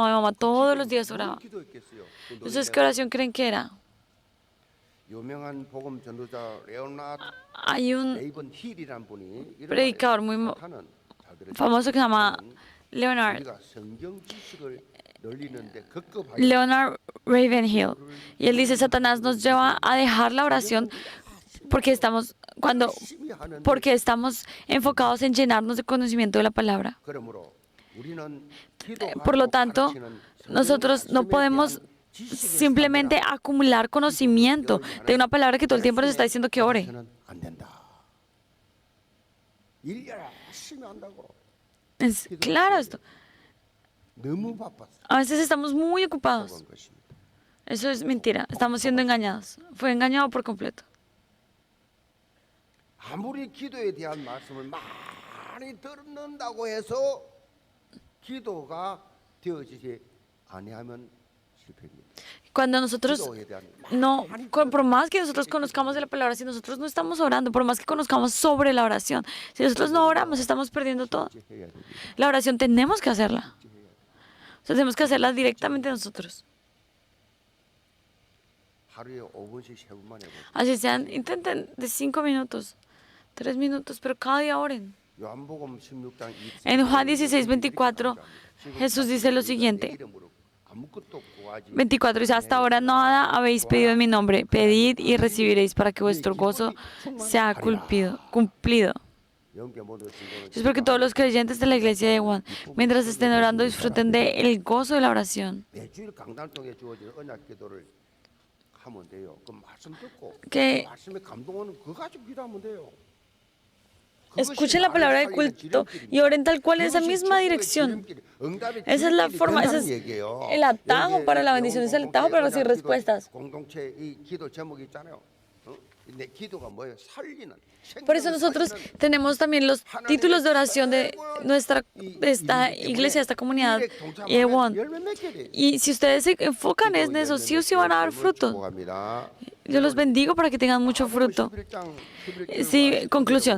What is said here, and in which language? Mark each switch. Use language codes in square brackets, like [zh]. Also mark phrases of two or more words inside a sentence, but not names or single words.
[es] Mi mamá todos los días oraba. [ko] 기도했겠어요. 그 [es] Entonces, ¿qué oración creen que era? [ko] 유명한 복음 전도자 레오나드 [es] Hay un [ko] 레이번 힐이란 분이 이런 [es] predicador muy [ko] 말을 잘 들으세요. [es] famoso que se llama Leonard [ko] 우리가 성경 지식을 늘리는데 급급하게 [es] Leonard Ravenhill. Y él dice, Satanás nos lleva a dejar la oración porque estamos [ko] 열심히 하는데 [es] porque estamos enfocados en llenarnos de conocimiento de la palabra. [ko] 그러므로 우리는 기도하고 [es] Por lo tanto, [ko] 가르치는 [es] nosotros no podemos simplemente acumular conocimiento de una palabra que todo el tiempo nos está diciendo que ore. [ko] 성경에서는 안 된다. 일 열심히 한다고 [es] Es claro esto. [ko] 너무 바빴어. [es] A veces estamos muy ocupados. [ko] 그런 것입니다. [es] Eso es mentira. Estamos siendo engañados. Fue engañado por completo. [ko] 아무리 기도에 대한 말씀을 많이 듣는다고 해서 기도가 되어지지 아니하면 실패입니다. [es] Cuando nosotros [ko] 기도에 대한 [es] no, por más que nosotros conozcamos de la palabra, si nosotros no estamos orando, por más que conozcamos sobre la oración, si nosotros no oramos, estamos perdiendo todo. [ko] 해야 됩니다. [es] La oración tenemos que hacerla. O sea, tenemos que hacerla directamente nosotros. [ko] 하루에 5분씩 3분만 해보세요. [es] Así sean, intenten de 5 minutos, 3 minutos, pero cada día oren. [ko] 요한복음 16장 [es] En Juan 16:24, Jesús dice lo siguiente. 24 dice, hasta ahora nada habéis pedido en mi nombre. Pedid y recibiréis para que vuestro gozo sea cumplido. Yo espero que todos los creyentes de la iglesia de Juan, mientras estén orando, disfruten del gozo de la oración. [ko] 매주일 강단 통해 주어질 언약 기도를 하면 돼요. 그 말씀 듣고 [es] Que [ko] 말씀에 감동하는 그거 가지고 기도하면 돼요. [es] escuchen la palabra de culto y oren tal cual en esa misma dirección. Esa es la forma, ese es el atajo para la bendición, es el atajo para recibir respuestas. [ko] 공동체 이 기도 제목이 있잖아요. 내 기도가 뭐예요? 살리는. [es] Por eso nosotros tenemos también los títulos de oración de esta iglesia, de esta comunidad, Ewon. Y si ustedes se enfocan en eso, sí o sí van a dar fruto. Yo los bendigo para que tengan mucho fruto. Sí, conclusión.